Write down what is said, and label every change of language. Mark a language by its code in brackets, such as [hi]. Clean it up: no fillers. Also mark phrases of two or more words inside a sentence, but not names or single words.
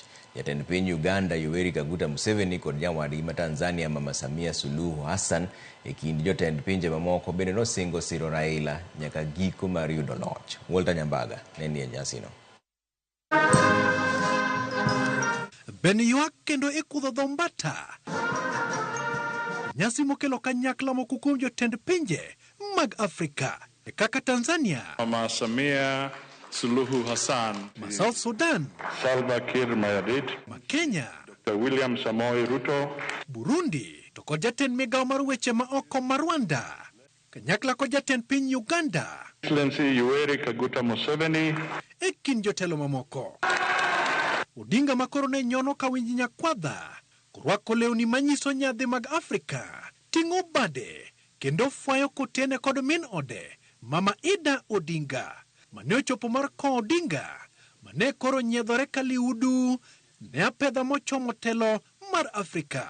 [luo] Jatend piny Uganda Yoweri Kaguta Museveni kod jawadgi ma Tanzania Mama Samia Suluhu Hassan kind jotend pinje mamoko bende nosingo siro Raila nyaka giko mar yudo loch. Walter Nyambaga ne nie nyasino. Ben ywak kendo ikudho dhombata. Nyasi mokelo kanyakla moko kuom jotend pinje mag Afrika kaka Tanzania, Mama Samia Suluhu Hassan, South Sudan, Salva Kiir Mayardit, Kenya, Dr. William Samoei Ruto, Burundi, to kod jatend migawo mar weche ma oko mar Rwanda, kanyakla kod jatend piny Uganda, Excellency Yoweri Kaguta Museveni, kind jotelo mamoko. Odinga makoro ne nyono kawinji nyakwadha, kurwako lewni manyiso nyadhi mag Afrika, ting'o bade, kendo fwayo kotene kod min ode, Mama Ida Odinga, mane ochopo mar ko Odinga, mane koro nyiedhore kaliudu, ne apedha mochomo telo mar Afrika.